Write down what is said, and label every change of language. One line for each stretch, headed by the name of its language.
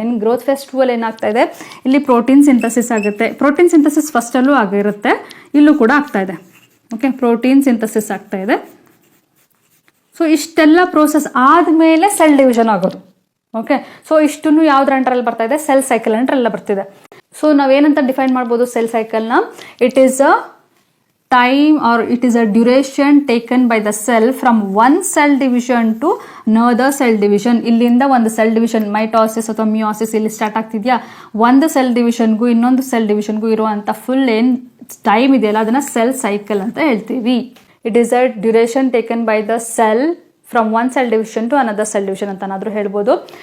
Kannada: ಇನ್ನು growth face 2 ಅಲ್ಲಿ ಏನಾಗ್ತಾ ಇದೆ, ಇಲ್ಲಿ ಪ್ರೋಟೀನ್ ಸಿಂಥಸಿಸ್ ಆಗುತ್ತೆ. ಪ್ರೋಟೀನ್ ಸಿಂಥಸಿಸ್ ಫಸ್ಟಲ್ಲೂ ಆಗಿರುತ್ತೆ, ಇಲ್ಲೂ ಕೂಡ ಆಗ್ತಾ ಇದೆ. ಓಕೆ, ಪ್ರೋಟೀನ್ ಸಿಂಥಸಿಸ್ ಆಗ್ತಾ ಇದೆ. ಸೊ ಇಷ್ಟೆಲ್ಲ ಪ್ರೋಸೆಸ್ ಆದಮೇಲೆ ಸೆಲ್ ಡಿವಿಷನ್ ಆಗೋದು. ಓಕೆ, ಸೊ ಇಷ್ಟನ್ನು ಯಾವ್ದ್ರ ಅಂಡರಲ್ಲಿ ಬರ್ತಾ ಇದೆ, ಸೆಲ್ ಸೈಕಲ್ ಅಂಡರೆಲ್ಲ ಬರ್ತಿದೆ. ಸೊ ನಾವೇನಂತ ಡಿಫೈನ್ ಮಾಡ್ಬೋದು cell ಸೈಕಲ್ನ,
English: It is a time or it is a duration taken by the cell from one cell division to another cell division.
Kannada: ಇಲ್ಲಿಂದ ಒಂದು ಸೆಲ್ ಡಿವಿಷನ್ ಮೈಟೋಸಿಸ್ ಅಥವಾ ಮಿಯೋಸಿಸ್ ಇಲ್ಲಿ ಸ್ಟಾರ್ಟ್ ಆಗ್ತಿದ್ಯಾ, ಒಂದು cell ಡಿವಿಷನ್ಗೂ ಇನ್ನೊಂದು ಸೆಲ್ ಡಿವಿಷನ್ಗೂ ಇರುವಂಥ ಫುಲ್ ಏನು ಟೈಮ್ ಇದೆಯಲ್ಲ ಅದನ್ನು ಸೆಲ್ ಸೈಕಲ್ ಅಂತ ಹೇಳ್ತೀವಿ.
English: it is a duration taken by the cell from one cell division to another cell division
Kannada: ಅಂತನಾದರೂ ಹೇಳ್ಬೋದು.